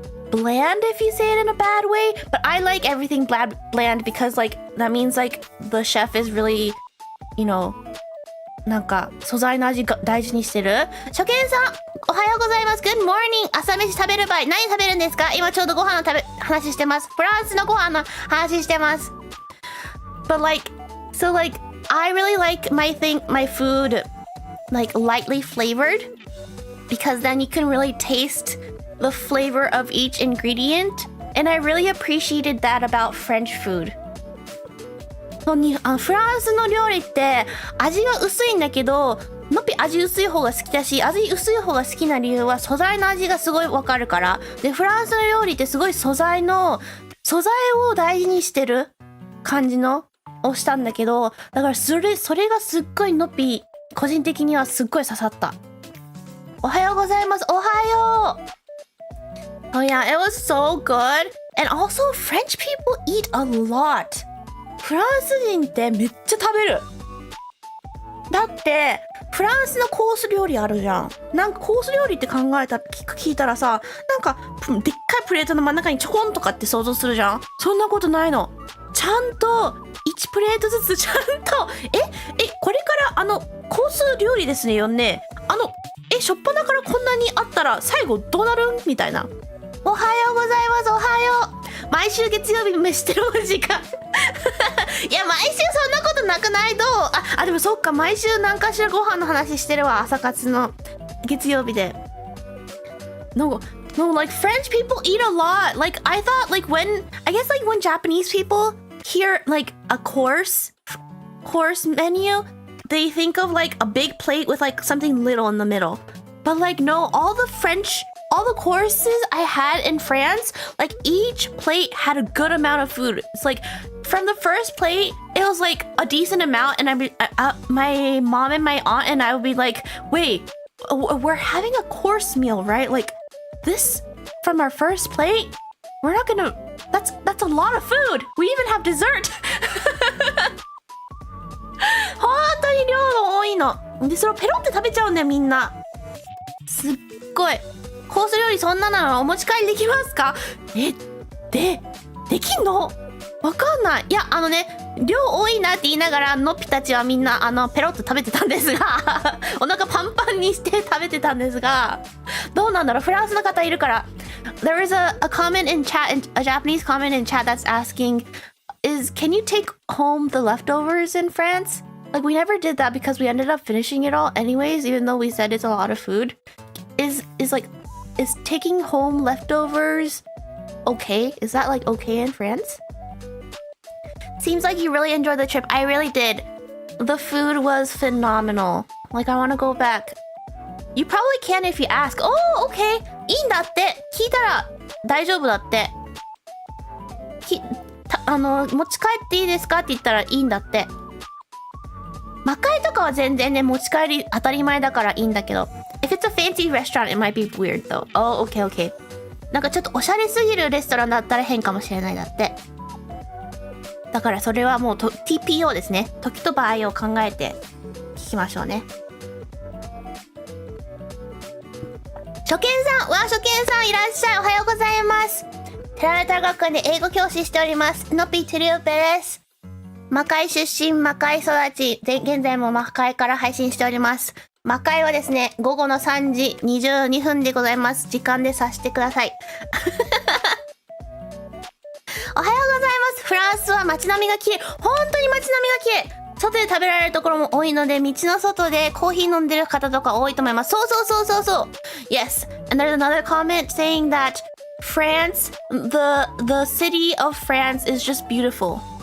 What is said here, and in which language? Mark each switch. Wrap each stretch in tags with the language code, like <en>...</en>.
<en>bland if you say it in a bad way, but I like everything bland because like that means like the chef is really, you know,</en> <ja>なんか素材の味が大事にしてる。初見さんおはようございます。</ja> <en>Good morning。</en> <ja>朝飯食べる場合何食べるんですか？今ちょうどご飯の話してます。フランスのご飯の話してます。</ja> <en>But like so like I really like my food like lightly flavored because then you can really taste the flavor of each ingredient, and I really appreciated that about French food.</en> <ja>フランスの料理って味が薄いんだけど、のっぴ味薄い方が好きだし、味薄い方が好きな理由は素材の味がすごいわかるから。で、フランスの料理ってすごい素材を大事にしてる感じのをしたんだけど、だからそれがすっごいのっぴ個人的にはすっごい刺さった。おはようございます。おはよう。</ja> <en>Oh yeah, it was so good. And also French people eat a lot.</en> <ja>フランス人ってめっちゃ食べる。だってフランスのコース料理あるじゃん。なんかコース料理って聞いたらさ、なんかでっかいプレートの真ん中にちょこんとかって想像するじゃん。そんなことないの。ちゃんと1プレートずつちゃんとこれからコース料理ですねよね。しょっぱなからこんなにあったら最後どうなるんみたいな。おはようございます。おはよう。毎週月曜日飯テロの時間いや毎週そんなことなくないどう？でもそっか、毎週何かしらご飯の話してるわ。朝活の月曜日で。</ja> <en>No, like French people eat a lot. Like I thought like when Japanese people hear like a course menu, they think of like a big plate with like something little in the middle. But like no, all the courses I had in France, like each plate had a good amount of food. It's like from the first plate, it was like a decent amount, and my mom and my aunt and I would be like, wait, we're having a course meal, right? Like this from our first plate, we're not gonna, that's a lot of food. We even have dessert.</en> <ja>本当に量が多いので、それをペロって食べちゃうんだよみんな。すっごい。コース料理そんなのお持ち帰りできますか？できんの？わかんない。いや量多いなって言いながらのっぴたちはみんなペロッと食べてたんですがお腹パンパンにして食べてたんですが、どうなんだろう。フランスの方いるから。</ja> <en>There is a comment in chat, a Japanese comment in chat that's asking, can you take home the leftovers in France? Like we never did that because we ended up finishing it all anyways, even though we said it's a lot of food. Is taking home leftovers okay? Is that like okay in France? Seems like you really enjoyed the trip. I really did. The food was phenomenal. Like I want to go back. You probably can if you ask. Oh, okay.</en> <ja>いいんだって。聞いたら大丈夫だって。持ち帰っていいですかって言ったらいいんだって。魔界とかは全然ね、持ち帰り当たり前だからいいんだけど。</ja> <en>If it's a fancy restaurant, it might be weird though. Oh, okay, okay.</en> <ja>なんかちょっとおしゃれすぎるレストランだったら変かもしれないだって。だからそれはもうTPO ですね。時と場合を考えて聞きましょうね。初見さんいらっしゃい。おはようございます。テラレタ学園で英語教師しております。ノピトリオペです。魔界出身、魔界育ち、現在も魔界から配信しております。魔界はですね、午後の3時22分でございます。時間で察してください。おはようございます。フランスは街並みが綺麗。本当に街並みが綺麗。外で食べられるところも多いので、道の外でコーヒー飲んでる方とか多いと思います。そう。</ja> <en>Yes. And there's another comment saying that France, the city of France is just beautiful.</en>